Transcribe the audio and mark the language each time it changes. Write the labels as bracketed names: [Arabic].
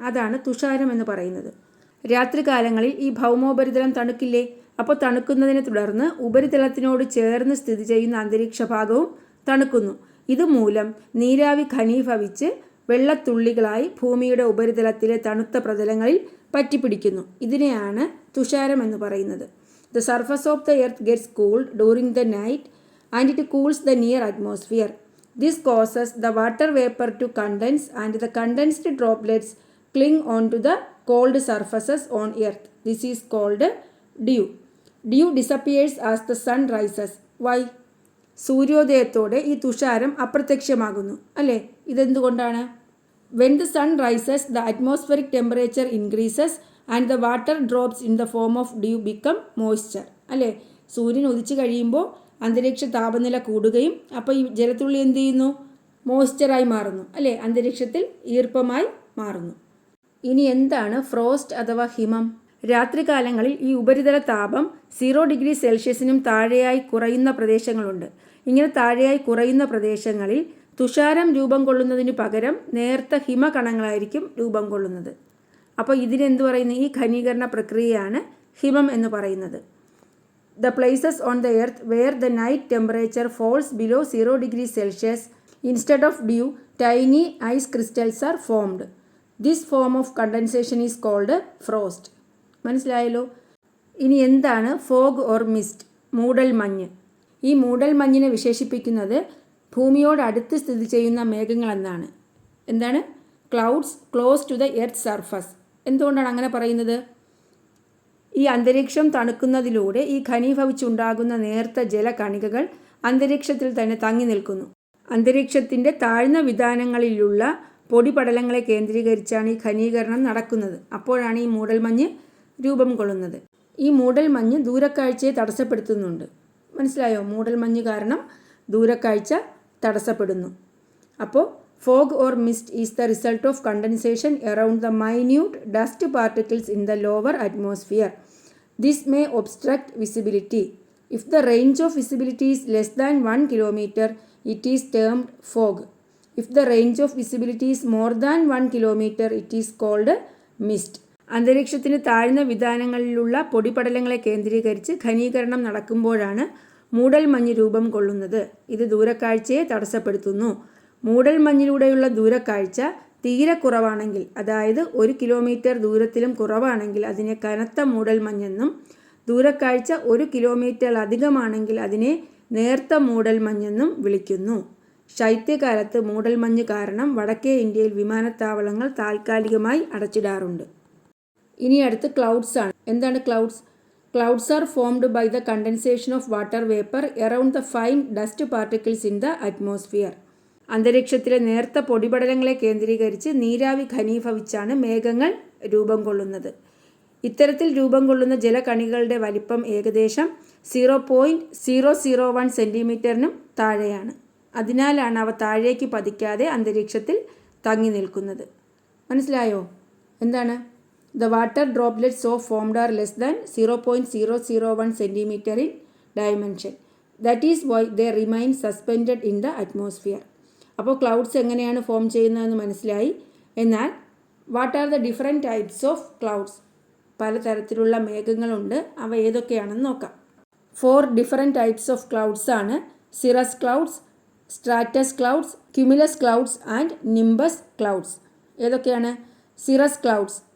[Malayalam] അതാണ് തുഷാരം എന്ന് പറയുന്നത്. രാത്രികാലങ്ങളിൽ ഈ ഭൗമോപരിതലം തണുക്കില്ലേ? അപ്പോൾ തണുക്കുന്നതിനെ തുടർന്ന് ഉപരിതലത്തിനോട് ചേർന്ന് സ്ഥിതി ചെയ്യുന്ന അന്തരീക്ഷ ഭാഗവും തണുക്കുന്നു. ഇതുമൂലം നീരാവി ഘനീഭവിച്ച് വെള്ളത്തുള്ളികളായി ഭൂമിയുടെ ഉപരിതലത്തിലെ തണുത്ത പ്രതലങ്ങളിൽ പറ്റിപ്പിടിക്കുന്നു. ഇതിനെയാണ് തുഷാരം എന്ന് പറയുന്നത്. [English] The surface of the earth gets cooled during the night and it cools the near atmosphere. This causes the water vapor to condense and the condensed droplets cling onto the cold surfaces on earth. This is called dew. Dew disappears as the sun rises. Why? [Malayalam] സൂര്യോദയത്തോടെ ഈ തുഷാരം അപ്രത്യക്ഷമാകുന്നു അല്ലേ? ഇതെന്തുകൊണ്ടാണ്? [English] When the sun rises the atmospheric temperature increases and the water drops in the form of dew become moisture. [Malayalam] അല്ലേ? സൂര്യൻ ഉദിച്ചു കഴിയുമ്പോൾ അന്തരീക്ഷ താപനില കൂടുകയും അപ്പോൾ ഈ ജലത്തുള്ളി എന്ത് ചെയ്യുന്നു? മോയ്സ്ചറായി മാറുന്നു അല്ലേ? അന്തരീക്ഷത്തിൽ ഈർപ്പമായി മാറുന്നു. ഇനി എന്താണ് ഫ്രോസ്റ്റ് അഥവാ ഹിമം? രാത്രികാലങ്ങളിൽ ഈ ഉപരിതല താപം 0 ഡിഗ്രി സെൽഷ്യസിനും താഴെയായി കുറയുന്ന പ്രദേശങ്ങളുണ്ട്. ഇങ്ങനെ താഴെയായി കുറയുന്ന പ്രദേശങ്ങളിൽ തുഷാരം രൂപം കൊള്ളുന്നതിന് പകരം നേർത്ത ഹിമകണങ്ങളായിരിക്കും രൂപം കൊള്ളുന്നത്. അപ്പോൾ ഇതിനെന്ത് പറയുന്നു? ഈ ഘനീകരണ പ്രക്രിയയാണ് ഹിമം എന്ന് പറയുന്നത്. [English] The places on the earth where the night temperature falls below 0 degrees Celsius, instead of dew, tiny ice crystals are formed. This form of condensation is called frost. [Malayalam] മനസ്സിലായല്ലോ? ഇനി എന്താണ് ഫോഗ് ഓർ മിസ്റ്റ്? മൂടൽ മഞ്ഞ്. ഈ മൂടൽ മഞ്ഞിനെ വിശേഷിപ്പിക്കുന്നത് ഭൂമിയോട് അടുത്ത് സ്ഥിതി ചെയ്യുന്ന മേഘങ്ങളെന്നാണ്. എന്താണ്? [English] Clouds close to the earth surface. [Malayalam] എന്തുകൊണ്ടാണ് അങ്ങനെ പറയുന്നത്? ഈ അന്തരീക്ഷം തണുക്കുന്നതിലൂടെ ഈ ഘനീഭവിച്ചുണ്ടാകുന്ന നേർത്ത ജലകണികകൾ അന്തരീക്ഷത്തിൽ തന്നെ തങ്ങി നിൽക്കുന്നു. അന്തരീക്ഷത്തിൻ്റെ താഴ്ന്ന വിതാനങ്ങളിലുള്ള പൊടിപടലങ്ങളെ കേന്ദ്രീകരിച്ചാണ് ഈ ഘനീകരണം നടക്കുന്നത്. അപ്പോഴാണ് ഈ മൂടൽമഞ്ഞ് രൂപം കൊള്ളുന്നത്. ഈ മൂടൽമഞ്ഞ് ദൂരക്കാഴ്ചയെ തടസ്സപ്പെടുത്തുന്നുണ്ട്. മനസ്സിലായോ? മൂടൽമഞ്ഞ് കാരണം ദൂരക്കാഴ്ച തടസ്സപ്പെടുന്നു. അപ്പോൾ [English] fog or mist is the result of condensation around the minute dust particles in the lower atmosphere. This may obstruct visibility. If the range of visibility is less than 1 kilometer, it is termed fog. If the range of visibility is more than 1 kilometer, it is called mist. [Malayalam] അന്തരീക്ഷത്തിന് താഴ്ന്ന വിതാനങ്ങളിലുള്ള പൊടിപടലങ്ങളെ കേന്ദ്രീകരിച്ച് ഘനീകരണം നടക്കുമ്പോഴാണ് മൂടൽമഞ്ഞ് രൂപം കൊള്ളുന്നത്. ഇത് ദൂരക്കാഴ്ചയെ തടസ്സപ്പെടുത്തുന്നു. മൂടൽമഞ്ഞിലൂടെയുള്ള ദൂരക്കാഴ്ച തീരെ കുറവാണെങ്കിൽ, അതായത് 1 കിലോമീറ്റർ ദൂരത്തിലും കുറവാണെങ്കിൽ അതിനെ കനത്ത മൂടൽമഞ്ഞെന്നും, ദൂരക്കാഴ്ച 1 കിലോമീറ്റർ അധികമാണെങ്കിൽ അതിനെ നേർത്ത മൂടൽമഞ്ഞെന്നും വിളിക്കുന്നു. ശൈത്യകാലത്ത് മൂടൽമഞ്ഞ് കാരണം വടക്കേ ഇന്ത്യയിൽ വിമാനത്താവളങ്ങൾ താൽക്കാലികമായി അടച്ചിടാറുണ്ട്. ഇനി അടുത്ത് ക്ലൗഡ്സ് ആണ്. എന്താണ് clouds? [English] Clouds are formed by the condensation of water vapour around the fine dust particles in the atmosphere. [Malayalam] അന്തരീക്ഷത്തിലെ നേർത്ത പൊടിപടലങ്ങളെ കേന്ദ്രീകരിച്ച് നീരാവി ഘനീഭവിച്ചാണ് മേഘങ്ങൾ രൂപം കൊള്ളുന്നത്. ഇത്തരത്തിൽ രൂപം കൊള്ളുന്ന ജലകണികളുടെ വലിപ്പം ഏകദേശം 0.001 സെൻറ്റിമീറ്ററിനും താഴെയാണ്. അതിനാലാണ് അവ താഴേക്ക് പതിക്കാതെ അന്തരീക്ഷത്തിൽ തങ്ങി നിൽക്കുന്നത്. മനസ്സിലായോ? എന്താണ്? [English] The water droplets so formed are less than 0.001 centimeter in dimension. That is why they remain suspended in the atmosphere. [Malayalam] അപ്പോൾ ക്ലൗഡ്സ് എങ്ങനെയാണ് ഫോം ചെയ്യുന്നതെന്ന് മനസ്സിലായി. എന്നാൽ [English] What are the different types of clouds? [Malayalam] പലതരത്തിലുള്ള മേഘങ്ങളുണ്ട്. അവ ഏതൊക്കെയാണെന്ന് നോക്കാം. [English] 4 different types of clouds [Malayalam] ആണ്: cirrus clouds, Stratus clouds, cumulus clouds and nimbus clouds. ഏതൊക്കെയാണ്? Cirrus clouds.